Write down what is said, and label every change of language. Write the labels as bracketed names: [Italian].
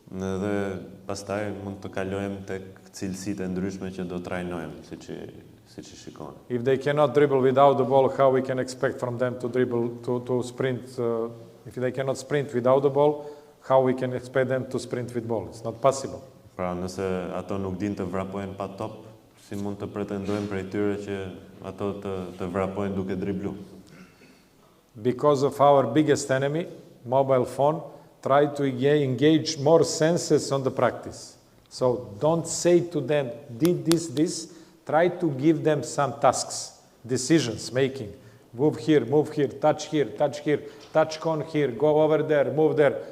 [Albanian] Dhe pastaj mund të kalojmë tek cilësitë e ndryshme që do trajnojmë, siç I shikoni. [English] If they cannot dribble without the ball, how we can expect from them to dribble, to sprint? If they cannot sprint without the ball, how we can expect them to sprint with ball? It's not possible. [Albanian] Pra, nëse ato nuk din të vrapojnë pa top, si mund të pretendojmë prej tyre që ato të vrapojnë duke driblu? [English] Because of our biggest enemy, mobile phone, try to engage more senses on the practice. So don't say to them, did this. Try to give them some tasks, decisions making. Move here, touch here, touch cone here, go over there, move there.